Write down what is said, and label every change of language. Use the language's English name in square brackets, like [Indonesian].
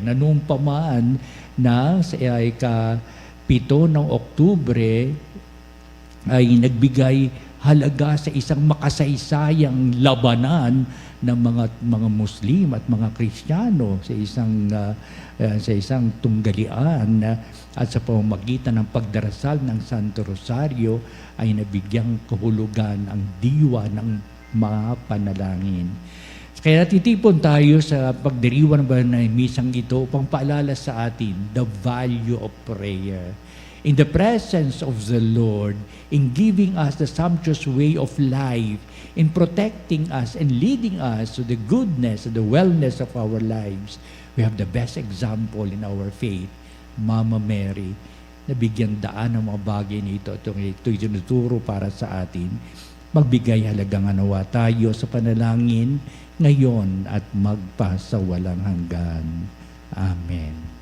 [Filipino] Na noong pa man na sa ika-7 ng Oktubre ay nagbigay halaga sa isang makasaysayang labanan ng mga Muslim at mga Kristiyano sa isang tunggalian at sa pamamagitan ng pagdarasal ng Santo Rosario ay nabigyang kahulugan ang diwa ng mga panalangin. Kaya titipon tayo sa pagdiriwang ng misang ito upang paalala sa atin [English] the value of prayer. In the presence of the Lord, in giving us the sumptuous way of life, in protecting us and leading us to the goodness and the wellness of our lives, we have the best example in our faith, Mama Mary, [Filipino] na bigyang daan ng mga bagay nito. Ito'y tinuturo para sa atin. Magbigay halagang nawa tayo sa panalangin ngayon at magpasawalang hanggan. Amen.